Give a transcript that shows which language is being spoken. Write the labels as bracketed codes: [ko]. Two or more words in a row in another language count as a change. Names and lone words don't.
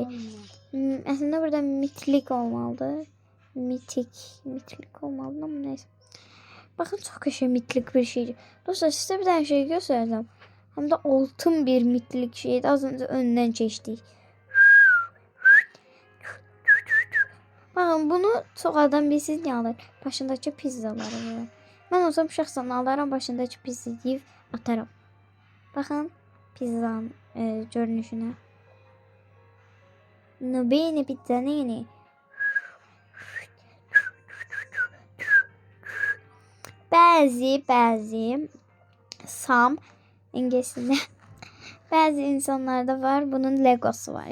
[tr] Aslında burada mitlik olmalıdır. Mitlik olmalıdır ama neyse. Bakın çok aşırı mitlik bir şeydi. Dostlar size bir tane şey göstereceğim. Hem de altın bir mitlik şeydi. Az önce önünden geçtik. [az] Baxın, bunu çox adam bilsiz niyə alır? Başındakı pizzaları var. Mən olsam şəxsən alaram, başındakı pizza yeyib atarım. Baxın pizzanın görünüşünə. No bene pizza nene. Bəzi Sam ingiliscə bəzi insanlarda var, bunun legosu var.